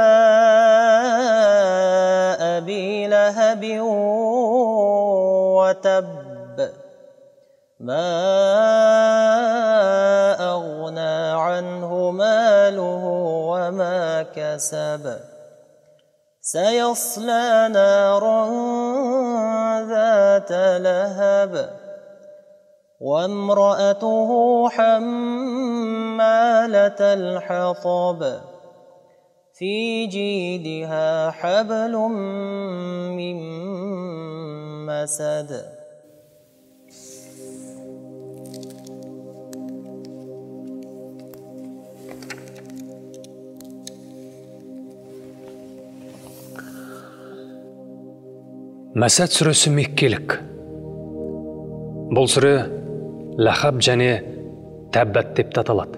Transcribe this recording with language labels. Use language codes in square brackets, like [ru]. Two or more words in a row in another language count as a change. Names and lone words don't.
[ar] أبي لهب وتب ما أغنى عنه ماله وما كسب سيصلى نارا ذات لهب وامرأته حمالة الحطب في جيدها حبل من مسد [kk] Мәсәд сүресі меккелік. Бұл сүре Лахаб және Тәббәт деп аталады.